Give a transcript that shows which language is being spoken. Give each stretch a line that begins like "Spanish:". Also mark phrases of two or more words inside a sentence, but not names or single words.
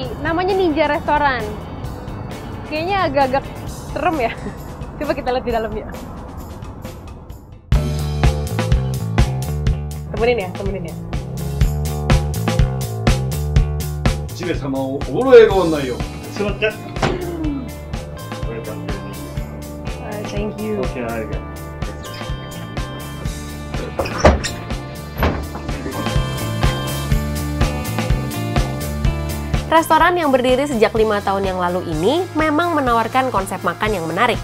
Indonesian: Namanya Ninja Restoran. Kayaknya agak-agak serem ya. Coba kita lihat di dalamnya. Temenin ya.
Japanese: 1名様をおろえご案内を。すみません。
English: Thank you.
Indonesian: Oke, harga. Restoran yang berdiri sejak 5 tahun yang lalu ini memang menawarkan konsep makan yang menarik.